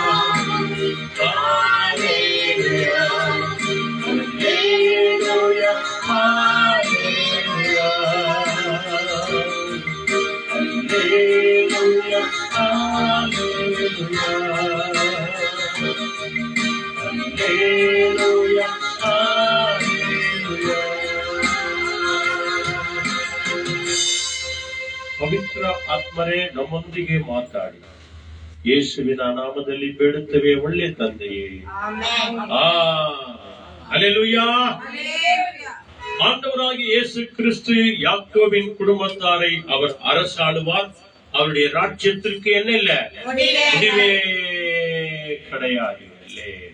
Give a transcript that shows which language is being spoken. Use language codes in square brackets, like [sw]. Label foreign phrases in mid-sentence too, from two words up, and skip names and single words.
[en] hallelujah, hallelujah, hallelujah, hallelujah, hallelujah. [kn] ಪವಿತ್ರ ಆತ್ಮರೇ ನಮ್ಮೊಂದಿಗೆ ಮಾತಾಡಿ, ಯೇಸುವಿನ ನಾಮದಲ್ಲಿ ಬೇಡುತ್ತೇವೆ ಒಳ್ಳೆ ತಂದೆಯೇ. [ta] அல்லேலூயா. ஆண்டவராகிய இயேசு கிறிஸ்து யாக்கோபின் குடும்பத்தாரை அவர் அரசாளுவார். அவருடைய ராஜ்யத்திற்கு என்ன இல்ல, முடிவே கிடையாது.